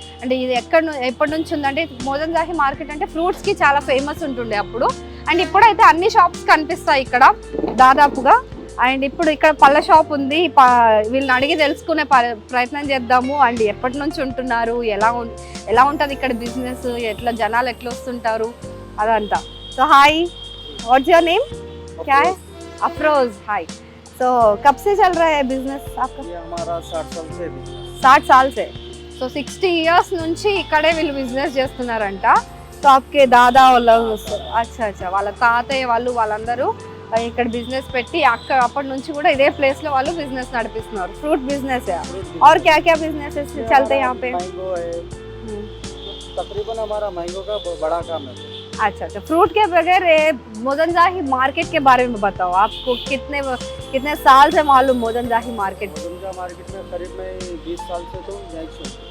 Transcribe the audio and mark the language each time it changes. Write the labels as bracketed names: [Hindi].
[Telugu] అంటే ఇది ఎప్పటి నుంచి ఉందంటే మొజంజాహి మార్కెట్ అంటే ఫ్రూట్స్కి చాలా ఫేమస్ ఉంటుండే అప్పుడు. అండ్ ఇప్పుడైతే అన్ని షాప్స్ కనిపిస్తాయి ఇక్కడ దాదాపుగా. అండ్ ఇప్పుడు ఇక్కడ పళ్ళ షాప్ ఉంది. వీళ్ళని అడిగి తెలుసుకునే ప్రయత్నం చేద్దాము. అండ్ ఎప్పటి నుంచి ఉంటున్నారు, ఎలా ఉంటుంది ఇక్కడ బిజినెస్, జనాలు ఎట్లా వస్తుంటారు అదంతా. [English] So hi, what's your name? [Hindi] क्या है? [English] Afroz. Hi. [Hindi] तो कब से चल रहा है बिजनेस आपका? ये हमारा 60 साल से 60 साल से. [Telugu] సో 60 years నుంచి ఇక్కడే వీళ్ళు బిజినెస్ చేస్తున్నారంట. సో [Hindi] आपके दादा [Telugu] వాళ్ళు అచ్చా వాళ్ళ తాతయ్య వాళ్ళందరూ ఇక్కడ బిజినెస్ పెట్టి అప్పటి నుంచి కూడా ఇదే ప్లేస్ లో వాళ్ళు బిజినెస్ నడిపిస్తున్నారు. [Hindi] ఫ్రూట్ బిజినెస్ है और क्या क्या बिजनेसेस चलते हैं यहाँ पे? मैंगो है, तकरीबन हमारा मैंगो का बड़ा काम है. अच्छा, फ्रूट के बगैर मोजंजाही मार्केट के बारे में बताओ. आपको कितने साल से मालूम मोजंजाही मार्केट? मोजंजा मार्केट में करीब मैं 20 साल से तो यहीं से.